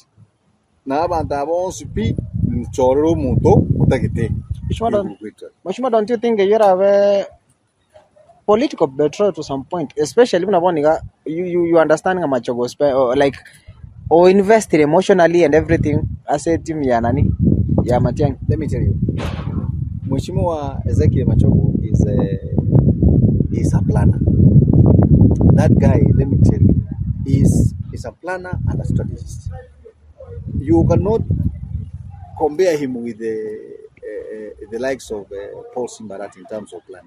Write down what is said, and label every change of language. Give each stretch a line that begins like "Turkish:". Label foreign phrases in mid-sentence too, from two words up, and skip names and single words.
English: Now, I want to be Choro Muto, Mheshimiwa, don't you think you have a political betrayal to some point, especially when you understand Machogo, like, or invest emotionally and everything as a team ya Matiang'i? Let me tell you, Mheshimiwa Ezekiel Machogo is a planner. That guy, let me tell you, is a planner and a strategist. You cannot compare him with the likes of Paul Simbarati in terms of planning.